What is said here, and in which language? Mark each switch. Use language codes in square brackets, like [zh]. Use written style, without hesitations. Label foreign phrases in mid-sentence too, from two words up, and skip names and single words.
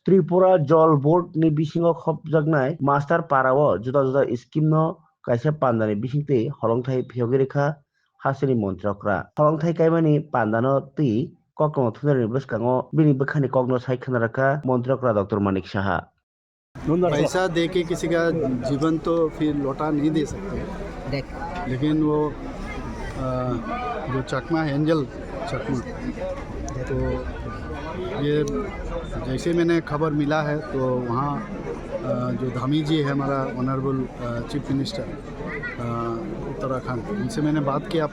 [trp] त्रिपुरा जल बोर्ड नि बिसिङाव खबजागनाय मास्टार पाराव जुदा जुदा स्किम no kaisa pandani bisingtwi holongthai phiyogirikha hasini montrokra holongthai kaimani pandano twi kokno thunani bwskango bini bwkhani kokno sai khnarakha montrokra Dr. Manik Saha। [hi] पैसा दे के किसी का जीवन तो फिर लौटा नहीं दे सकते, लेकिन वो जो चकमा है एंजल चकमा, तो ये जैसे मैंने खबर मिला है तो वहाँ जो धामी जी है हमारा [en] honourable chief minister [hi] उत्तराखंड, उनसे मैंने बात की।